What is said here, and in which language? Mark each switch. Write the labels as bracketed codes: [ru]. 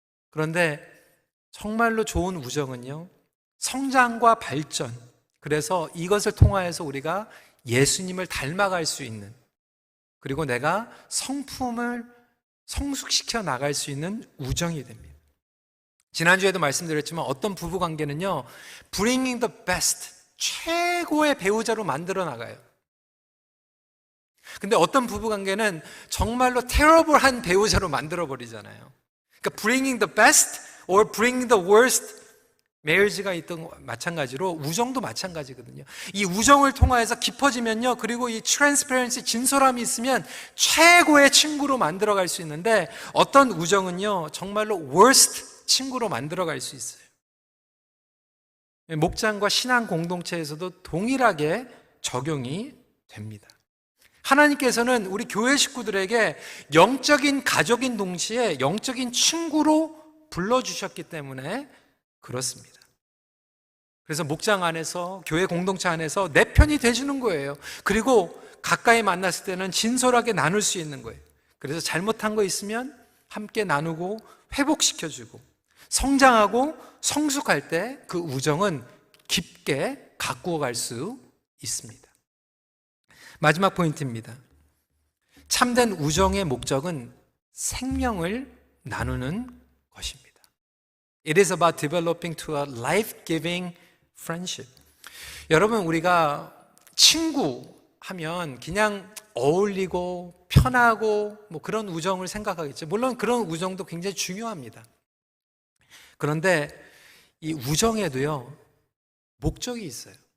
[ko] 그런데 정말로 좋은 우정은요 성장과 발전, 그래서 이것을 통하여서 우리가 예수님을 닮아갈 수 있는, 그리고 내가 성품을 성숙시켜 나갈 수 있는 우정이 됩니다. 지난주에도 말씀드렸지만 어떤 부부관계는요, [en] bringing the best, [ko] 최고의 배우자로 만들어 나가요. 근데 어떤 부부관계는 정말로 terrible한 배우자로 만들어 버리잖아요. 그러니까 [en] bringing the best or bringing the worst marriage [ko] 가 있던 마찬가지로 우정도 마찬가지거든요. 이 우정을 통하여서 깊어지면요, 그리고 이 transparency, 진솔함이 있으면 최고의 친구로 만들어갈 수 있는데, 어떤 우정은요 정말로 worst 친구로 만들어갈 수 있어요. 목장과 신앙 공동체에서도 동일하게 적용이 됩니다. 하나님께서는 우리 교회 식구들에게 영적인 가족인 동시에 영적인 친구로 불러주셨기 때문에 그렇습니다. 그래서 목장 안에서, 교회 공동체 안에서 내 편이 돼주는 거예요. 그리고 가까이 만났을 때는 진솔하게 나눌 수 있는 거예요. 그래서 잘못한 거 있으면 함께 나누고 회복시켜주고, 성장하고 성숙할 때 그 우정은 깊게 가꾸어 갈 수 있습니다. 마지막 포인트입니다. 참된 우정의 목적은 생명을 나누는 것입니다. [en] It is about developing to a life-giving friendship. [ko] 여러분, 우리가 친구 하면 그냥 어울리고 편하고 뭐 그런 우정을 생각하겠죠. 물론 그런 우정도 굉장히 중요합니다. 그런데 이 우정에도요, 목적이 있어요.